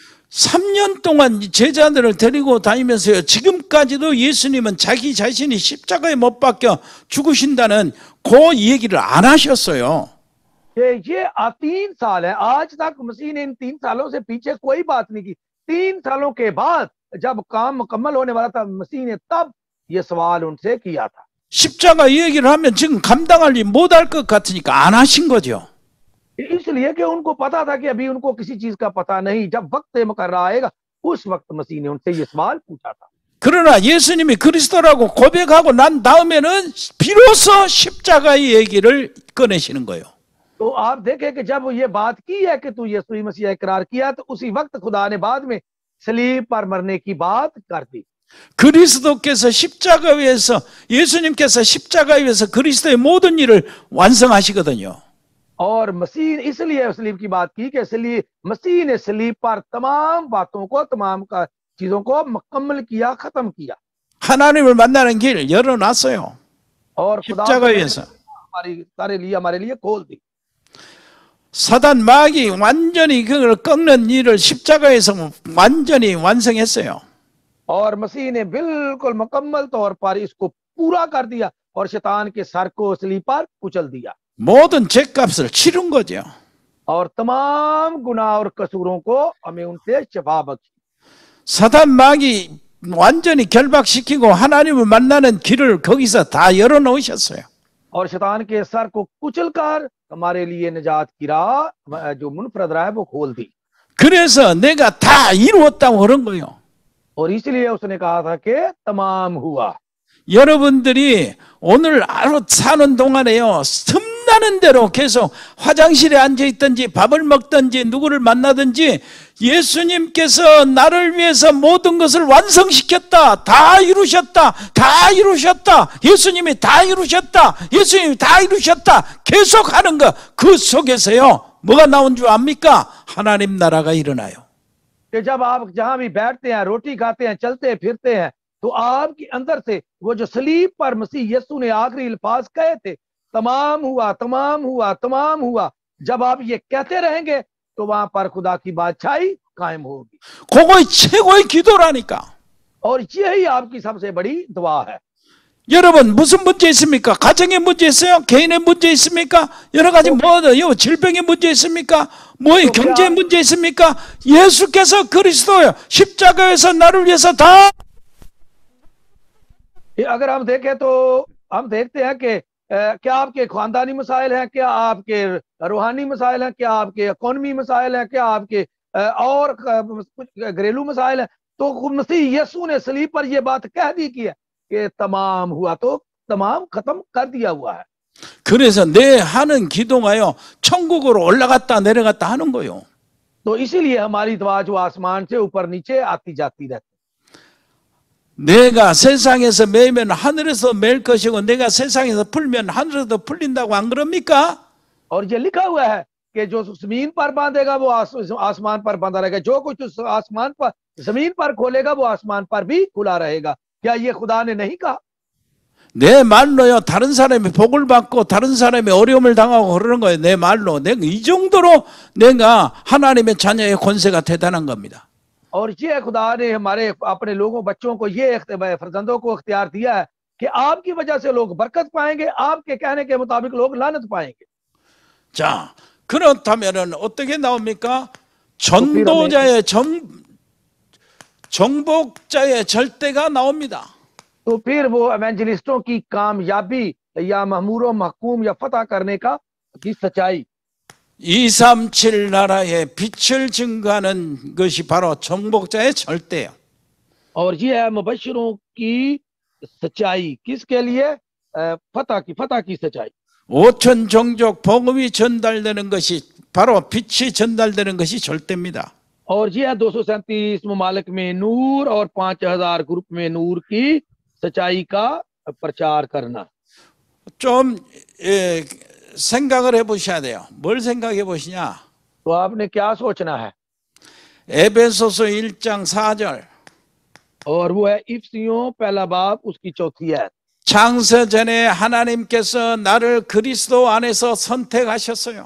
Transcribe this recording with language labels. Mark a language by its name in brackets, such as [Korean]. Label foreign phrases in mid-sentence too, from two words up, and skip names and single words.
[Korean] 3년 동안 제자들을 데리고 다니면서요. 지금까지도 예수님은 자기 자신이 십자가에 못 박혀 죽으신다는 그 얘기를 안 하셨어요. [Urdu] یہ 3 سال ہے، آج تک مسیح نے ان 3 سالوں سے پیچھے کوئی بات نہیں کی. 3 سالوں کے بعد جب کام مکمل ہونے والا تھا مسیح نے تب یہ سوال ان سے کیا تھا. [Korean] 십자가 얘기를 하면 지금 감당하지 못할 것 같으니까 안 하신 거죠. [Urdu] اس لیے کہ ان کو پتا تھا کہ ابھی ان کو کسی چیز کا پتا نہیں، جب وقت مقرر آئے گا اس وقت مسیح نے ان سے یہ سوال پوچھا تھا. [Korean] 그러나 예수님이 그리스도라고 고백하고 난 다음에는 비로소 십자가의 얘기를 꺼내시는 거예요. [Urdu] تو آپ دیکھیں کہ جب یہ بات کی ہے کہ تو یسوع مسیح اقرار کیا تو اسی وقت خدا نے بعد میں صلیب پر مرنے کی بات کر دی. [Korean] 그리스도께서 십자가 위에서 예수님께서 십자가 위에서 그리스도의 모든 일을 완성하시거든요. [Urdu] اور مسیح اس لیے صلیب کی بات کی کہ اس لیے مسیح نے صلیب پر تمام باتوں کو تمام کا چیزوں کو مکمل کیا، ختم کیا. [Korean] 하나님을 만나는 길 열어놨어요. [Urdu] اور خدا [Korean] 십자가 위에서 [Urdu] ہمارے لیے کھول دی. [Korean] 사단 마귀 완전히 그걸 꺾는 일을 십자가에서 완전히 완성했어요. [Urdu] اور مسیح نے بالکل مکمل طور پر اس کو پورا کر دیا اور شیطان کے سر کو صلیب پر کچل دیا [Korean] 모든 죄값을 치른 거죠. [Urdu] اور تمام گناہ اور قصوروں کو ہمیں ان سے شفا بخشی. [Korean] 사단 마귀 완전히 결박시키고 하나님을 만나는 길을 거기서 다 열어놓으셨어요. [Urdu] اور شیطان کے سر کو کچل کر ہمارے لیے نجات کی راہ جو منفرد راہ ہے وہ کھول دی. [Korean] 그래서 내가 다 이루었다고 그런 거예요. [Urdu] اور اس لیے اس نے کہا تھا کہ تمام ہوا. [Korean] 여러분들이 오늘 하루 사는 동안에요, 틈나는 대로 계속 화장실에 앉아있든지 밥을 먹든지 누구를 만나든지 예수님께서 나를 위해서 모든 것을 완성시켰다, 다 이루셨다, 다 이루셨다, 예수님이 다 이루셨다, 예수님이 다 이루셨다 계속 하는 거, 그 속에서요 뭐가 나온 줄 압니까? 하나님 나라가 일어나요. [Urdu] کہ جب آپ جہاں بھی بیٹھتے ہیں، روٹی کھاتے ہیں، چلتے پھرتے ہیں، تو آپ کے اندر سے وہ جو صلیب پر مسیح یسوع نے آخری الفاظ کہے تھے، تمام ہوا، تمام ہوا، تمام ہوا، جب آپ یہ کہتے رہیں گے تو وہاں پر خدا کی بادشاہی قائم ہوگی. [Korean] 그거의 최고의 기도라니까. [Urdu] اور یہی آپ کی سب سے بڑی دعا ہے. [Korean] 여러분 무슨 문제 있습니까? 가정에 문제 있어요? 개인의 문제 있습니까? 여러 가지 뭐요? 질병의 문제 있습니까? 뭐의 경제 문제 있습니까? 예수께서 그리스도요 십자가에서 나를 위해서 다. [Urdu] اگر ہم دیکھیں تو ہم دیکھتے ہیں کہ کیا آپ کے خاندانی مسائل ہیں، کیا آپ کے روحانی مسائل ہیں، کیا آپ کے اکانومی مسائل ہیں، کیا آپ کے اور کچھ گھریلو مسائل ہیں، تو مسیح یسوع نے صلیب پر یہ بات کہہ دی کی ہے کہ تمام ہوا، تو تمام ختم کر دیا ہوا ہے. [Korean] 그래서 내 하는 기도가요 천국으로 올라갔다 내려갔다 하는 거요. [Urdu] تو اسی لیے ہماری دعا جو آسمان سے اوپر نیچے آتی جاتی رہتی. [Korean] 내가 세상에서 매면 하늘에서 맬 것이고 내가 세상에서 풀면 하늘에서 풀린다고 안 그럽니까? [Urdu] اور یہ لکھا ہوا ہے کہ جو زمین پر باندھے گا وہ آسمان پر بندھا رہے گا، جو کچھ اس آسمان پر زمین پر کھولے گا وہ آسمان پر بھی کھلا رہے گا. کیا یہ خدا نے نہیں کہا? [Korean] 내 말로요 다른 사람이 복을 받고 다른 사람이 어려움을 당하고 그러는 거예요. 내 말로 내가 이 정도로 내가 하나님의 자녀의 권세가 대단한 겁니다. [Urdu] اور یہ خدا نے ہمارے اپنے لوگوں بچوں کو یہ فرزندوں کو اختیار دیا ہے کہ آپ کی وجہ سے لوگ برکت پائیں گے، آپ کے کہنے کے مطابق لوگ لعنت پائیں گے. [Korean] 자, 그렇다면은 어떻게 나옵니까? 전도자의 정복자의 절대가 나옵니다. [Urdu] تو پھر وہ ایونجلسٹوں کی کامیابی یا مہمور محکوم یا فتح کرنے کی سچائی. [Korean] 237 나라에 빛을 증거하는 것이 바로 정복자의 절대예요. [Urdu] اور یہ ہے مبشروں کی سچائی، کس کے لیے? فتح کی سچائی. [Korean] 5천 종족 복음이 전달되는 것이 바로 빛이 전달되는 것이 절대입니다. [Urdu] اور یہ ہے 237 ممالک میں نور اور 5000 گروپ میں نور کی سچائی کا پرچار کرنا. [Korean] 좀 생각을 해보셔야 돼요. 뭘 생각해 보시냐? [Urdu] تو آپ نے کیا سوچنا ہے? [Korean] 에베소서 1장 4절. [Urdu] اور وہ ہے افسیوں پہلا باب اس کی چوتھی ہے. [Korean] 창세 전에 하나님께서 나를 그리스도 안에서 선택하셨어요.